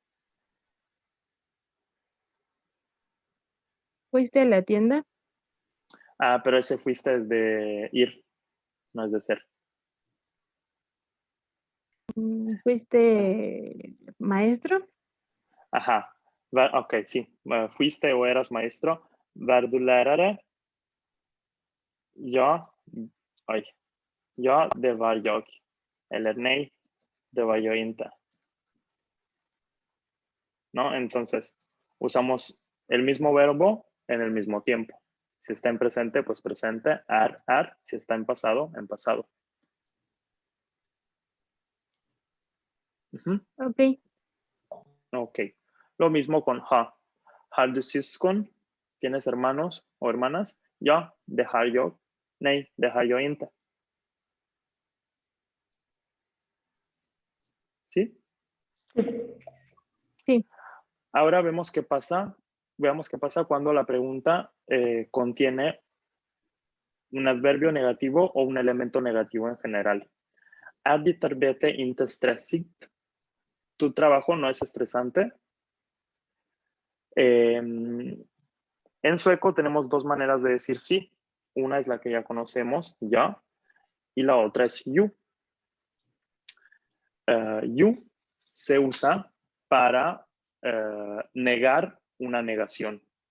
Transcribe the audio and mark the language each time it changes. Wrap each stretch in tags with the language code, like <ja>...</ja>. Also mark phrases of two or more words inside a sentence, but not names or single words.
<es>¿Fuiste a la tienda? Ah, pero ese fuiste es de ir, no es de ser. ¿Fuiste maestro? Ajá. Ok, sí. Fuiste o eras maestro.</es> <sv>Var du lärare? Ja. Oj. Ja, det var jag. Eller nej, det var jag inte.</sv> <es>¿No? Entonces, usamos el mismo verbo en el mismo tiempo. Si está en presente, pues presente, ar. Si está en pasado, en pasado. Ujú. Ok. Ok. Lo mismo con ha.</es> <sv>Har du syskon?</sv> <es>¿Tienes hermanos o hermanas?</es> <sv>Ja, det har jag. Nej, det har jag inte.</sv> <es>¿Sí? Sí. Ahora vemos qué pasa. Veamos qué pasa cuando la pregunta contiene un adverbio negativo o un elemento negativo en general.</es> <sv>Är ditt arbete inte stressigt?</sv> <es>¿Tu trabajo no es estresante? En sueco tenemos dos maneras de decir sí. Una es la que ya conocemos, ya, y la otra es you. You se usa para negar una negación.</es>